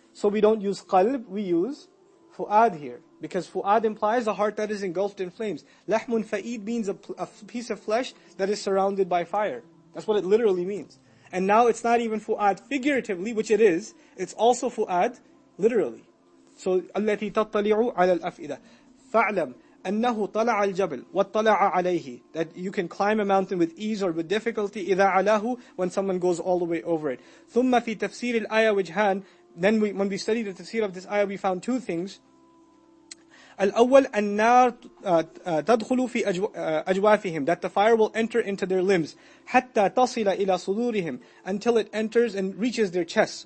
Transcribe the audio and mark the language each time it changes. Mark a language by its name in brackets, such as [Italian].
[English] So we don't use qalb, we use fu'ad here. Because fu'ad implies a heart that is engulfed in flames. Lahmun fa'id means a piece of flesh that is surrounded by fire. That's what it literally means. And now it's not even fu'ad figuratively, which it is. It's also fu'ad literally. [Arabic] So, التي تطلع على الأفئدة. فاعلم أنه طلع الجبل واطلع عليه. [English] That you can climb a mountain with ease or with difficulty [Arabic] إذا علاه, [English] when someone goes all the way over it. [Arabic] ثم في تفسير الآية وجهان. [English] Then when we studied the tafsir of this ayah, we found two things. [Arabic] الأول النار تدخل في أجوافهم, [English] that the fire will enter into their limbs [Arabic] حتى تصل إلى صدورهم, [English] until it enters and reaches their chests.